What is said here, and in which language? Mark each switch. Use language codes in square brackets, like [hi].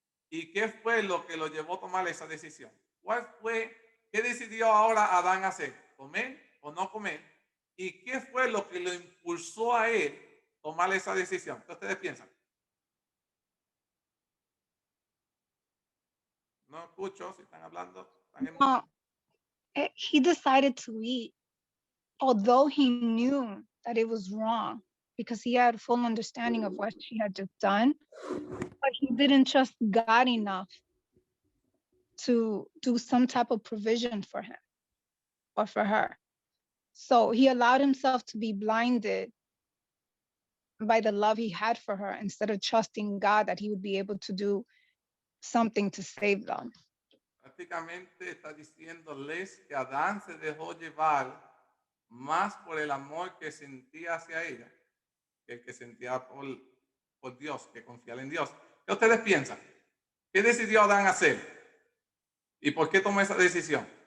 [es] ¿Y qué fue lo que lo llevó a tomar esa decisión? ¿Qué decidió ahora Adán hacer? ¿Comer o no comer? ¿Y qué fue lo que lo impulsó a él a tomar esa decisión? ¿Qué ustedes piensan? No escucho si están hablando. [en] No, he decided to eat. although he knew that it was wrong because he had full understanding of what she had just done, but he didn't trust God enough to do some type of provision for him or for her. So he allowed himself to be blinded by the love he had for her instead of trusting God that he would be able to do something to save them. [es] Prácticamente está diciéndoles que Adán se dejó llevar más por el amor que sentía hacia ella que el que sentía por Dios, que confiar en Dios. ¿Qué ustedes piensan? ¿Qué decidió Adán hacer? ¿Y por qué tomó esa decisión?